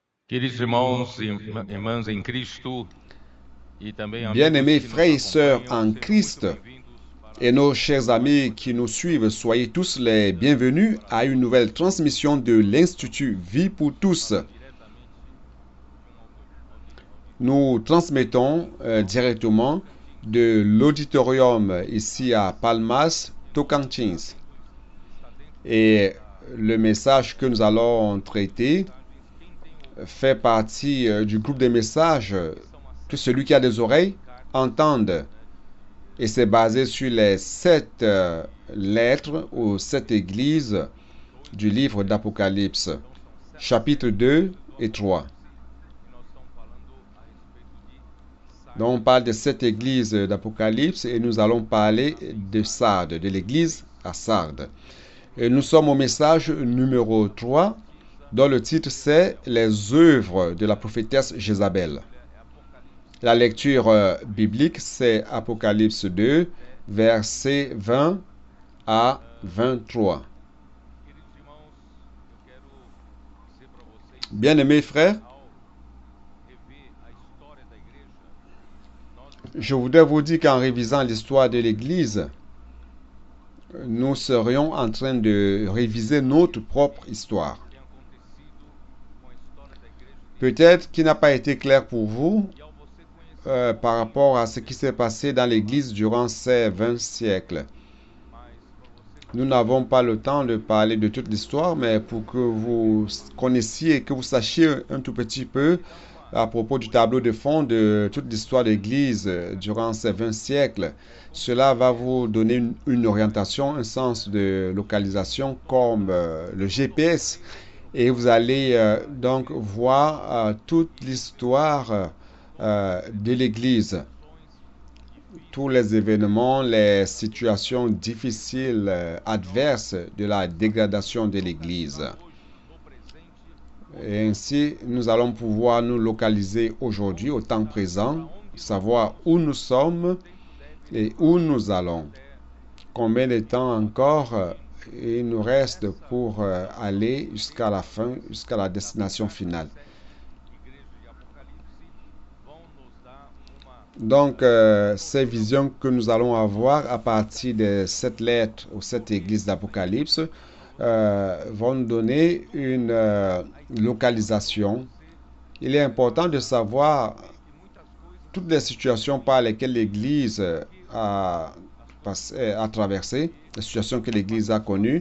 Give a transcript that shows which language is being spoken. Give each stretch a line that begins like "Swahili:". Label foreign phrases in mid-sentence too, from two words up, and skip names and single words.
Portuguese: Queridos irmãos e irmãs em Cristo e também amigos
French: Bien-aimés
Portuguese: que nos
French: frères et sœurs
Portuguese: acompanham,
French: en
Portuguese: sejam muito
French: Christ
Portuguese: bem-vindos para
French: et nos chers amis qui nous suivent, soyez tous les bienvenus à une nouvelle transmission de l'Institut Vie pour tous.
Portuguese: falar diretamente de um auditório
French: Nous transmettons directement de l'auditorium ici à Palmas, Tocantins.
Portuguese: está dentro
French: Et
Portuguese: da
French: le message que nous allons traiter
Portuguese: mensagens. Quem tem ouvido
French: fait partie du groupe des messages
Portuguese: são as
French: que celui qui a des oreilles
Portuguese: cartas, entende.
French: Et c'est basé sur les 7 lettres ou 7 églises du livre d'Apocalypse,
Portuguese: então são 7
French: chapitres
Portuguese: letras
French: 2
Portuguese: do
French: et 3.
Portuguese: Apocalipse e nós estamos falando a respeito de
French: Donc on parle de 7 églises d'Apocalypse et nous allons parler de Sardes, de l'église à Sardes. Et nous sommes au message numéro 3, dont le titre c'est Les œuvres de la prophétesse Jézabel. La lecture biblique c'est Apocalypse 2, versets 20 à 23.
Portuguese: Queridos irmãos, eu quero dizer para vocês,
French: Bien-aimés frères,
Portuguese: ao rever a história da igreja, nós
French: je voudrais vous dire qu'en révisant l'histoire de l'Église, nous serions en train de réviser notre propre histoire.
Portuguese: tem acontecido com a história da igreja de
French: Peut-être qu'il n'a pas été clair pour vous
Portuguese: e ao você conhecer
French: par rapport à ce qui s'est passé dans l'Église durant ces 20 siècles.
Portuguese: mais para você
French: Nous n'avons pas le temps de parler de toute l'histoire, mais pour que vous connaissiez, que vous sachiez un tout petit peu à propos du tableau de fond de toute l'histoire de l'Église durant ces 20 siècles, cela va vous donner une orientation, un sens de localisation comme le GPS. Et vous allez donc voir toute l'histoire de l'Église, tous les événements, les situations difficiles, adverses de la dégradation de l'Église.
Portuguese: hoje, no presente,
French: Et ainsi, nous allons pouvoir nous localiser aujourd'hui, au temps présent, savoir où nous sommes et où nous allons. Combien de temps encore il nous reste pour aller jusqu'à la fin, jusqu'à la destination finale.
Portuguese: igrejas de Apocalipse vão nos dar uma
French: Donc, ces visions que nous allons avoir à partir de cette lettre ou cette église d'Apocalypse vont nous donner une localisation. Il est important de savoir toutes les situations par lesquelles l'Église a traversé, les situations que l'Église a connues.